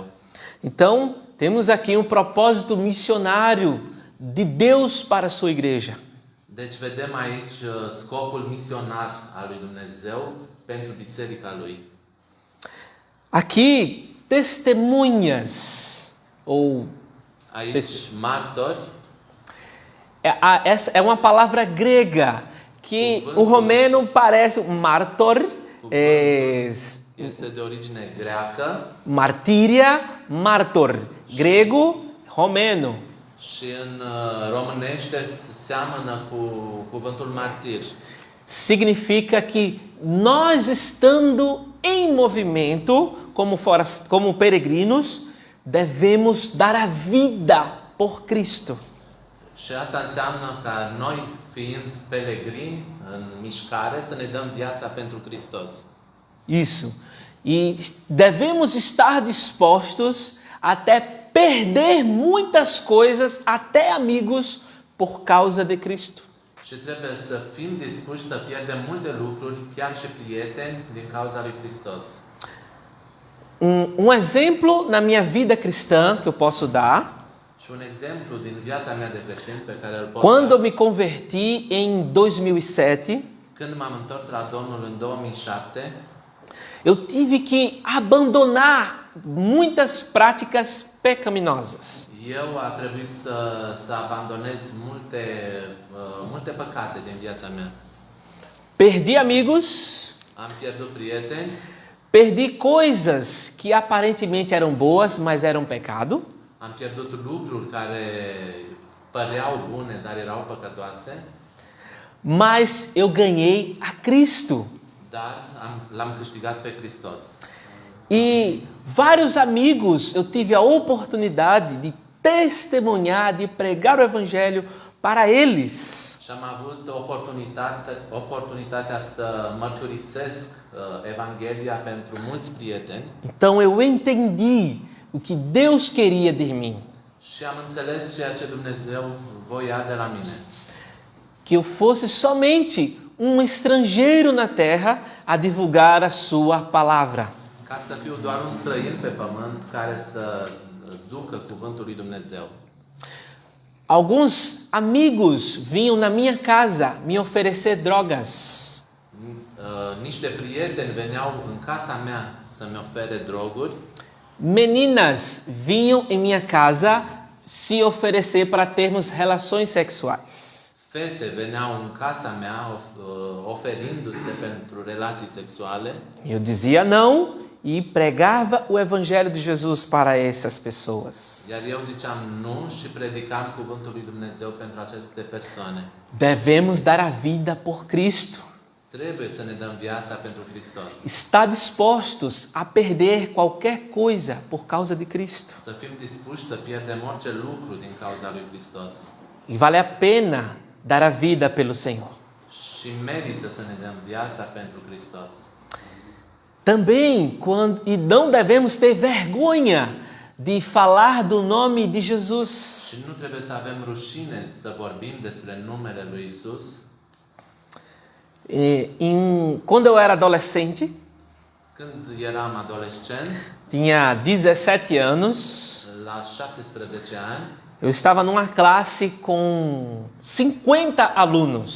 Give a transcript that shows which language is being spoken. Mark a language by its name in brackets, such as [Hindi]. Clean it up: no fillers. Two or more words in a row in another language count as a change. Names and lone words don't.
[Portuguese] Então, temos aqui um propósito missionário de Deus para a sua igreja. [Romanian] Deci vedem aici scopul misionar al lui Dumnezeu pentru biserica lui. [Portuguese] Aqui, testemunhas, ou [Romanian] Aici martori, [Portuguese] essa é uma palavra grega que o romeno parece martor, [Romanian] este de origine greacă [Portuguese] martíria, martor, grego, romeno. [Romanian] și în românește seamănă cu cuvântul martir. [Portuguese] Significa que nós estando em movimento, como peregrinos, devemos dar a vida por Cristo. [Romanian] Și asta înseamnă ca noi, fiind pelegrini în mișcare, să ne dăm viața pentru Hristos. [Portuguese] Isso. E devemos estar dispostos até perder muitas coisas, até amigos, por causa de Cristo. [Romanian] Și trebuie să fim dispuși să pierdem multe lucruri, chiar și prieteni, din cauza lui Hristos. [Portuguese] Um exemplo na minha vida cristã que eu posso dar, [Romanian] Și un exemplu din viața mea de creștin pe care îl pot [Portuguese] quando eu [Romanian] da, [Portuguese] me converti em 2007, [Romanian] când m-am întors la Domnul în 2007, [Portuguese] eu tive que abandonar muitas práticas pecaminosas. [Romanian] eu a trebuit să abandonez multe păcate din viața mea. [Portuguese] Perdi amigos, [Romanian] Am pierdut prieteni, [Portuguese] perdi coisas que aparentemente eram boas, mas eram pecado. [Romanian] am pierdut lucruri care păreau bune, dar erau păcătoase, [Portuguese] Mas eu ganhei a Cristo. [Romanian] dar l-am câștigat pe Hristos. [Portuguese] E vários amigos eu tive a oportunidade de testemunhar, de pregar o Evangelho para eles. [Romanian] Și am avut oportunitatea să mărturisesc Evanghelia pentru mulți prieteni [Portuguese] Então eu entendi o que Deus queria de mim. [Romanian] și am înțeles ceea ce Dumnezeu voia de la mine. [Portuguese] Que eu fosse somente um estrangeiro na terra a divulgar a sua palavra. [Romanian] Ca să fiu doar un străin pe pământ care să ducă cuvântul lui Dumnezeu. [Portuguese] Alguns amigos vinham na minha casa me oferecer drogas. [Romanian] Niște prieteni veneau în casa mea să-mi ofere droguri. [Portuguese] Meninas vinham em minha casa se oferecer para termos relações sexuais. [Romanian] Fete veneau în casa mea oferindu-se pentru relații sexuale. [Portuguese] Eu dizia não e pregava o evangelho de Jesus para essas pessoas. [Romanian] Iar eu ziceam nu și predicam cuvântul lui Dumnezeu pentru aceste persoane. [Portuguese] Devemos dar a vida por Cristo. [Romanian] Trebuie să ne dăm viața pentru Hristos. [Portuguese] Está dispostos a perder qualquer coisa por causa de Cristo. [Romanian] Să fim dispuși să pierdem orice lucru din cauza lui Hristos. [Portuguese] E vale a pena dar a vida pelo Senhor. [Romanian] Și merită să ne dăm viața pentru Hristos. [Portuguese] Também, e não devemos ter vergonha de falar do nome de Jesus. [Romanian] Și nu trebuie să avem rușine să vorbim despre numele lui Isus. [Portuguese] Quando eu era adolescente, [Romanian] Când eram adolescent, [Portuguese] tinha 17 anos, [Romanian] la 17 ani, [Portuguese] eu estava numa classe com 50 alunos.